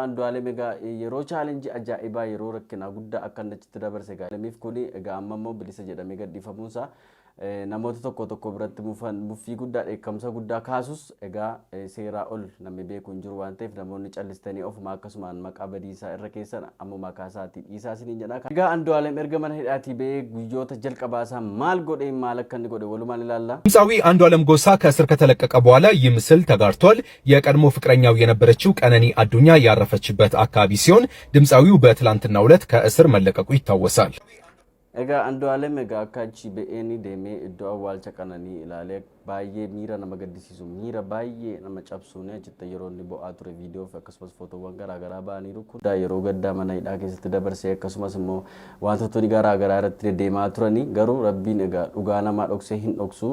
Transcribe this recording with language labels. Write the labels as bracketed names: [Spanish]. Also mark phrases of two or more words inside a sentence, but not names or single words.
[Oromo] Andu'aalem egaa yeroo chaalenjii ajaa'ibaa yeroo rakkinaa guddaa akka achitti dabarse egaa Andu'aalemiif kuni egaa amma immoo bilisa jedhamee gadhiifamuunsaa namoota tokko tokko biratti muffii guddaa dheekkamsa guddaa kaasus egaa seeraa ol namni beeku hin jiru waan ta'eef namoonni callistanii ofuma akkasumaan maqaa badiisaa irra keessan ammuma kaasaatii dhiisaa isiniin jedha. Egaa Andu'aalem erga mana hidhaatii ba'ee guyyoota jalqabaasaa maal godhe maal akka inni godhe walumaan ilaalla. [Amharic] ድምፃዊ አንዱዓለም ጎሳ ከእስር ከተለቀቀ በኋላ ይህ ምስል ተጋርቷል። የቀድሞ ፍቅረኛው የነበረችው ቀነኒ አዱኛ ያረፈችበት አካባቢ ሲሆን ድምፃዊው በትላንትናው ዕለት ከእስር መለቀቁ ይታወሳል። [Oromo] Egaa Andu'aalem egaa akka achi ba'een deemee iddoo awwaalcha Qananii ilaalee baay'ee miira nama gaddisiisu miira baay'ee nama cabsuun achitti yeroo inni bo'aa ture viidiyoo fi akkasumas footoowwan garaagaraa ba'aniiru kun yeroo gaddaa mana hidhaa keessatti dabarsee akkasumas immoo wantootni garaagaraa irratti deemaa turanii garuu rabbiin egaa dhugaa namaa dhoksee hin dhoksu.